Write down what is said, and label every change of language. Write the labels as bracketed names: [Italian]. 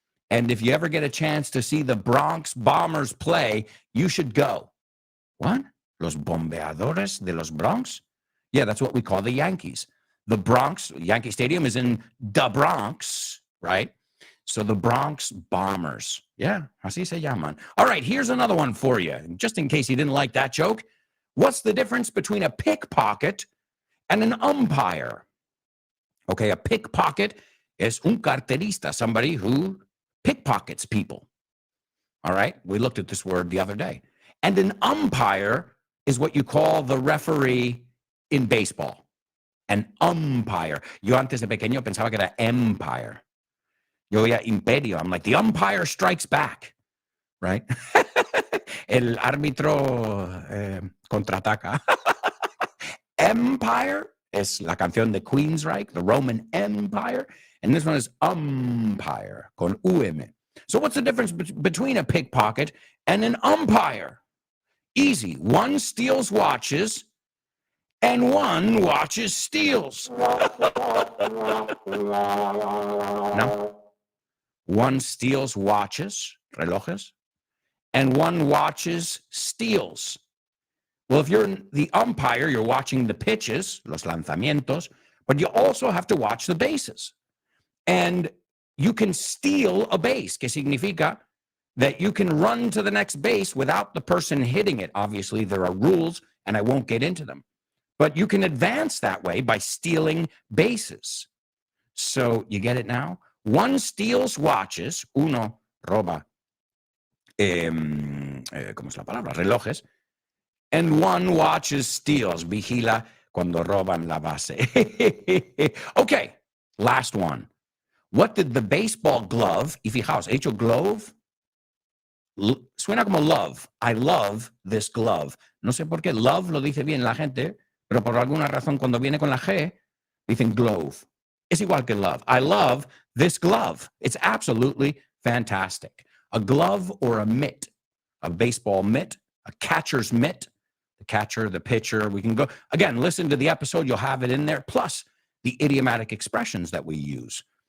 [English] And if you ever get a chance to see the Bronx Bombers play, you should go. What? [Spanish] Los bombeadores de los Bronx? [English] Yeah, that's what we call the Yankees. The Bronx, Yankee Stadium is in the Bronx, right? So the Bronx Bombers. Yeah, [Spanish] así se llaman. [English] All right, here's another one for you. Just in case you didn't like that joke. What's the difference between a pickpocket and an umpire? Okay, a pickpocket is [Spanish] un carterista, [English] somebody who pickpockets people. All right, we looked at this word the other day. And an umpire is what you call the referee in baseball. An umpire. [Spanish] Yo antes de pequeño pensaba que era empire. Yo oía imperio. [English] I'm like, the umpire strikes back, right? [Spanish] El árbitro contraataca. Empire es la canción de Queensryche, [English] the Roman Empire. And this one is umpire, [Spanish] con UM. [English] So what's the difference between a pickpocket and an umpire? Easy. One steals watches and one watches steals. No? One steals watches, [Spanish] relojes, [English] and one watches steals. Well, if you're the umpire, you're watching the pitches, [Spanish] los lanzamientos, [English] but you also have to watch the bases. And you can steal a base, [Spanish] que significa [English] that you can run to the next base without the person hitting it. Obviously, there are rules, and I won't get into them. But you can advance that way by stealing bases. So you get it now? One steals watches, [Spanish] uno roba, ¿cómo es la palabra? Relojes. [English] And one watches steals, [Spanish] vigila cuando roban la base. [English] Okay, last one. What did the baseball glove, [Spanish] y fijaos, he hecho [English] glove, [Spanish] suena como [English] love. I love this glove. [Spanish] No sé por qué love lo dice bien la gente, pero por alguna razón cuando viene con la G, dicen glove. Es igual que love. [English] I love this glove. It's absolutely fantastic. A glove or a mitt, a baseball mitt, a catcher's mitt, the catcher, the pitcher. We can go, again, listen to the episode. You'll have it in there, plus the idiomatic expressions that we use.